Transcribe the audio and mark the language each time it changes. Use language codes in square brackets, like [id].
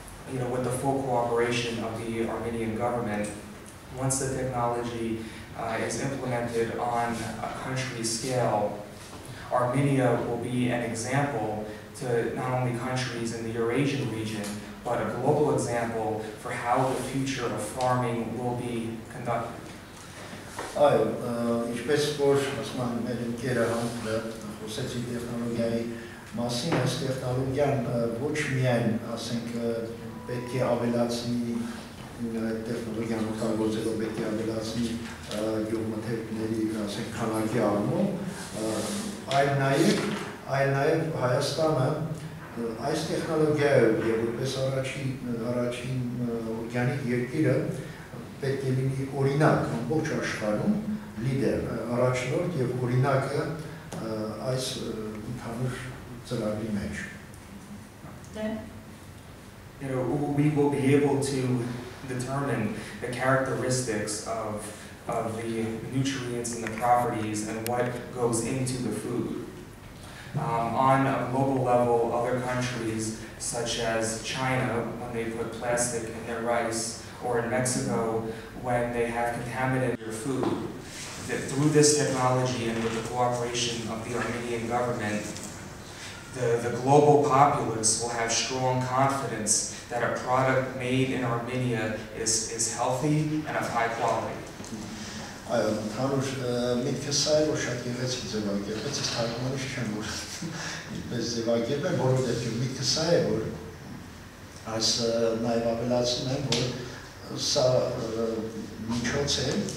[en] with the full cooperation of the Armenian government, once the technology is implemented on a country scale, Armenia will be an example to not only countries in the Eurasian region, but a global example for how the future of farming will be conducted. [hy] Ինչպես որ ասում են մեր ընկերը Հանտը խոսեցի տեխնոլոգիայի մասին, այս տեխնոլոգիան ոչ միայն ասենք պետք է ավելացնի տեխնոլոգիան օգտագործելով պետք է ավելացնի գյուղմթերքների, ասենք, քանակի առումով, այլ նաև Հայաստանը այս տեխնոլոգիայով եւ որպես առաջին օրգանիկ երկիրը պետք է լինի օրինակ ամբողջ աշխարհում լիդեր, առաջնորդ եւ օրինակը այս ընդհանուր ծրագրի մեջ։ [en] We will be able to determine the characteristics of the nutrients and the properties and what goes into the food. On a global level, other countries such as China, when they put plastic in their rice, or in Mexico, when they have contaminated their food, that through this technology and with the cooperation of the Armenian government, the global populace will have strong confidence that a product made in Armenia is healthy and of high quality. [hy] Հանուր միտքը սա է, որ շատ գեղեցիկ ձևակերպեց, ես թարգմանիչ չեմ, որ այդպես ձևակերպել, որովհետև միտքը սա է, որ այս նաև ավելացնում եմ, որ սա միջոց է,